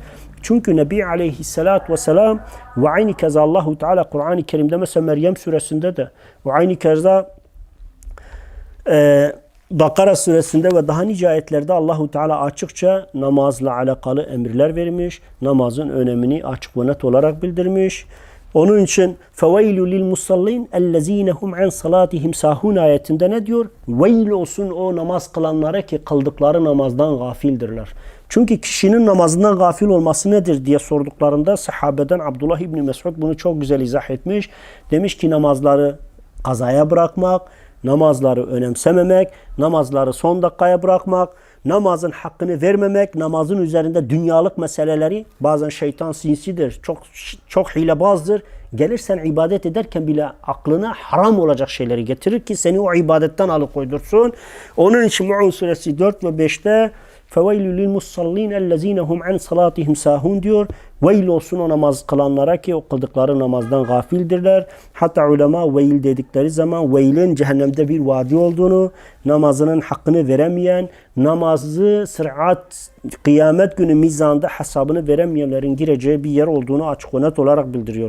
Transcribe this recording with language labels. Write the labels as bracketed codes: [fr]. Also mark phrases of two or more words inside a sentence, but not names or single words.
[tr] Çünkü Nebi Aleyhisselatü Vesselam ve aynı keza Allahu Teala Kur'an-ı Kerim'de mesela Meryem suresinde de ve aynı keza Bakara suresinde ve daha nice ayetlerde Allahu Teala açıkça namazla alakalı emirler vermiş. Namazın önemini açık ve net olarak bildirmiş. Onun için [ar] فَوَيْلُ لِلْمُصَلِّينَ اَلَّذ۪ينَ هُمْ عَنْ صَلَاتِهِمْ سَاهُونَ [tr] ayetinde ne diyor? Veil olsun o namaz kılanlara ki kıldıkları namazdan gafildirler. Çünkü kişinin namazından gafil olması nedir diye sorduklarında sahabeden Abdullah İbni Mesud bunu çok güzel izah etmiş. Demiş ki namazları kazaya bırakmak, namazları önemsememek, namazları son dakikaya bırakmak, namazın hakkını vermemek, namazın üzerinde dünyalık meseleleri, bazen şeytan sinsidir, çok hilebazdır. Gelir sen ibadet ederken bile aklına haram olacak şeyleri getirir ki seni o ibadetten alıkoydursun. Onun için Mu'un suresi 4 ve 5'te [ar] فَوَيْلُ لِلْمُصَّلِّينَ الَّذ۪ينَ هُمْ عَنْ صَلَاتِهِمْ سَاهُونَ [tr] diyor. Veil olsun o namaz kılanlara ki o kıldıkları namazdan gafildirler. Hatta ulema veil dedikleri zaman veilin cehennemde bir vadi olduğunu, namazının hakkını veremeyen, namazı sırat, kıyamet günü mizanda hesabını veremeyenlerin gireceği bir yer olduğunu açık ve net olarak bildiriyor.